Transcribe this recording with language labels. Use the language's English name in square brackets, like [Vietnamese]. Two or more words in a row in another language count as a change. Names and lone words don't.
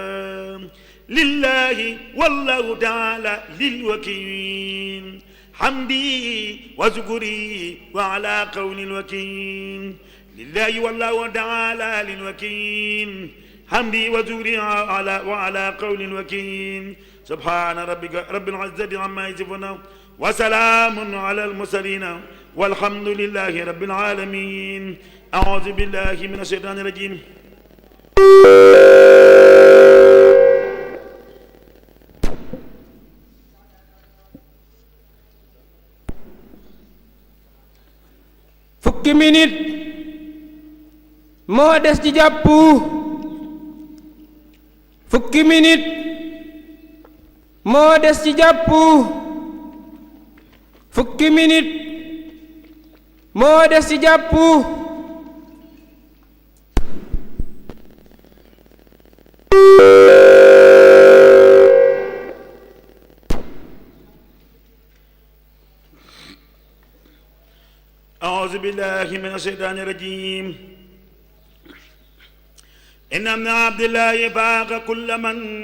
[Arabic] لله والله تعالى للوكيل حمدي وذكري وعلى قول الوكيل لله والله تعالى للوكيل حمدي وذكري وعلى قول الوكيل سبحان ربك رب العزة عما يصفون وسلام على المرسلين والحمد لله رب العالمين أعوذ بالله من الشيطان الرجيم [Wolof] fukki minute moo des ci jàpp fukki minute moo des ci jàpp fukki minute moo des ci jàpp [Arabic] أعوذ بالله من الشيطان الرجيم إن ابن عبد الله فاق كل من